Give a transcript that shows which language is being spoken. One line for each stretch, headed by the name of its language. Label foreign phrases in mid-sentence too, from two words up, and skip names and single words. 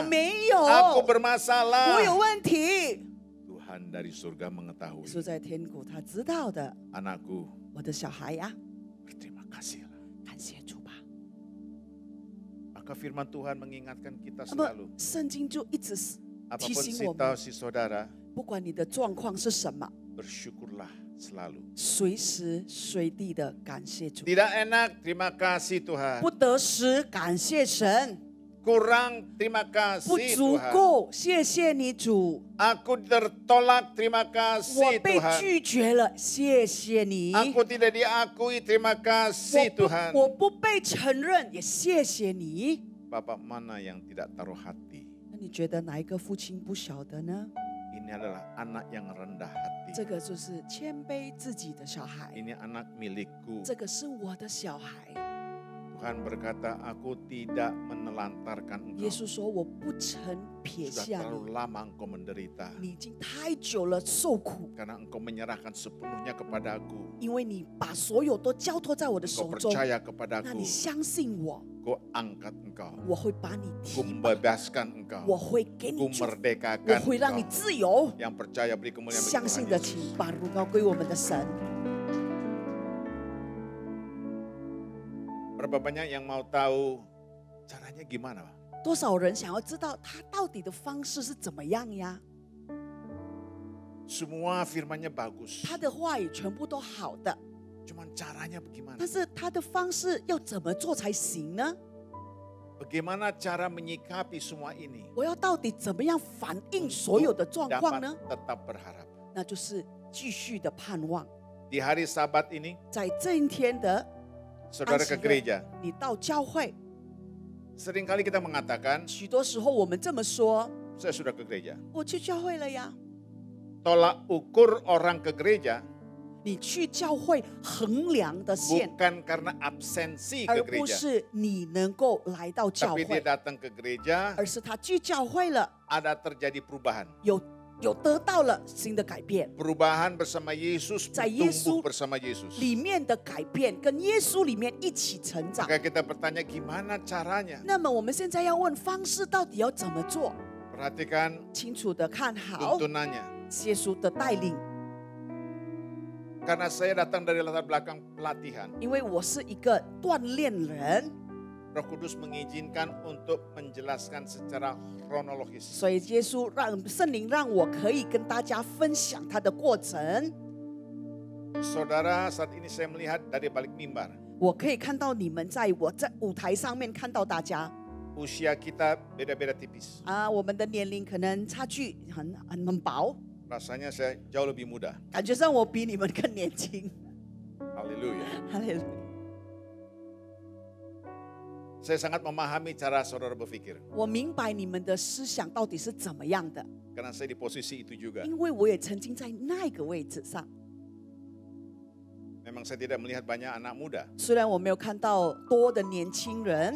Chinese: 没有，
Indonesian: Aku
Chinese: 我
Indonesian: bermasalah.
Chinese: 有问题。
Indonesian: Tuhan dari surga 耶稣 mengetahui.
Chinese: 在天国，他知道的。
Indonesian: Anakku,
Chinese: 我的小孩呀，
Indonesian: berterima kasihlah.
Chinese: 感谢主吧。
Indonesian: Maka firman Tuhan mengingatkan kita
Chinese: 那么
Indonesian: selalu.
Chinese: 圣经就一直提
Indonesian: Apapun
Chinese: 醒我们，
Indonesian: situasi saudara,
Chinese: 不管你的状况是什么，
Indonesian: bersyukurlah selalu.
Chinese: 随时随地的感谢主。
Indonesian: Tidak enak, terima kasih Tuhan.
Chinese: 不得时感谢神，
Indonesian: Kurang, terima
Chinese: 不
Indonesian: kasih
Chinese: 足
Indonesian: Tuhan.
Chinese: 够，谢谢你主。
Indonesian: Aku tertolak, terima
Chinese: 我
Indonesian: kasih
Chinese: 被
Indonesian: Tuhan.
Chinese: 拒绝了，谢谢你。
Indonesian: Aku tidak diakui, terima kasih
Chinese: 我
Indonesian: Tuhan.
Chinese: 不被承认，也谢谢你。
Indonesian: Bapak mana yang tidak taruh hati?
Chinese: 那你觉得哪一个父亲不晓得呢？
Indonesian: Ini adalah anak yang rendah hati.
Chinese: 这个就是谦卑自己的小孩，
Indonesian: Ini anak milikku.
Chinese: 这个是我的小孩。
Indonesian: Tuhan berkata, aku tidak menelantarkan
Chinese: 耶
Indonesian: engkau.
Chinese: 稣说：“我不曾撇
Indonesian: Sudah
Chinese: 下
Indonesian: terlalu
Chinese: 你，
Indonesian: lama engkau menderita.
Chinese: 你已经太久了受苦，
Indonesian: Karena engkau menyerahkan sepenuhnya kepadaku.
Chinese: 因为你把所有都交托在我的
Indonesian: Engkau
Chinese: 手中。
Indonesian: percaya
Chinese: 那
Indonesian: kepadaku.
Chinese: 你相信我，
Indonesian: Ku angkat engkau.
Chinese: 我会把你
Indonesian: Ku
Chinese: 提拔，
Indonesian: membebaskan
Chinese: 我
Indonesian: engkau.
Chinese: 会给
Indonesian: Ku
Chinese: 你祝福，我
Indonesian: merdekakan
Chinese: 会让你
Indonesian: engkau.
Chinese: 自由。
Indonesian: Yang percaya beri kemuliaan bagi
Chinese: 相
Indonesian: Tuhan
Chinese: 信的，
Indonesian: Yesus.
Chinese: 请把荣耀归我们的神。
Indonesian: Berapa banyak yang mau tahu caranya gimana, Pak?
Chinese: 多少人想要知道他到底的方式是怎么样呀？
Indonesian: Semua firmannya bagus.
Chinese: 他的话语全部都好的，
Indonesian: Cuman caranya bagaimana?
Chinese: 但是他的方式要怎么做才行呢？
Indonesian: Bagaimana cara menyikapi semua ini?
Chinese: 我要到底怎么样反应所有的状况
Indonesian: Dapat
Chinese: 呢？
Indonesian: tetap berharap.
Chinese: 那就是继续的盼望。
Indonesian: Di hari Sabat ini,
Chinese: 在这一天的
Indonesian: saudara ke gereja.
Chinese: 你到教会，
Indonesian: Seringkali kita mengatakan,
Chinese: 许多时候我们这么说：
Indonesian: saya sudah ke gereja.
Chinese: 我去教会了呀。
Indonesian: Tolak ukur orang ke gereja
Chinese: 你去教会衡量的线，
Indonesian: bukan karena absensi
Chinese: 而
Indonesian: ke
Chinese: 不
Indonesian: gereja.
Chinese: 是你能够来到教
Indonesian: Tapi dia
Chinese: 会，
Indonesian: datang ke gereja,
Chinese: 而是他去教会了，
Indonesian: ada terjadi perubahan.
Chinese: 有得到了新的改变。
Indonesian: Perubahan bersama Yesus,
Chinese: 在耶稣
Indonesian: bertumbuh bersama Yesus.
Chinese: 里面的改变跟耶稣里面一起成长。
Indonesian: Maka kita bertanya gimana caranya?
Chinese: 那么我们现在要问方式到底要怎么做？
Indonesian: Perhatikan
Chinese: 清楚的看好
Indonesian: tuntunannya.
Chinese: 耶稣的带领，
Indonesian: Karena saya datang dari latar belakang pelatihan,
Chinese: 因为我是一个锻炼人，
Indonesian: Roh Kudus mengizinkan untuk menjelaskan secara kronologis.
Chinese: 所以耶稣圣灵让我可以跟大家分享他的过程。
Indonesian: Saudara, saat ini saya melihat dari balik mimbar,
Chinese: 我可以看到你们在舞台上面看到大家
Indonesian: usia kita beda-beda tipis.
Chinese: 啊，我们的年龄可能差距很薄，
Indonesian: Rasanya saya jauh lebih muda.
Chinese: 感觉上我比你们更年轻。
Indonesian: Haleluya.
Chinese: 哈利路亚！
Indonesian: Saya sangat memahami cara saudara berpikir.
Chinese: 我明白你们的思想到底是怎么样的，
Indonesian: Karena saya di posisi itu juga.
Chinese: 因为我也曾经在那个位置上。
Indonesian: Memang saya tidak melihat banyak anak muda.
Chinese: 虽然我没有看到多的年轻人，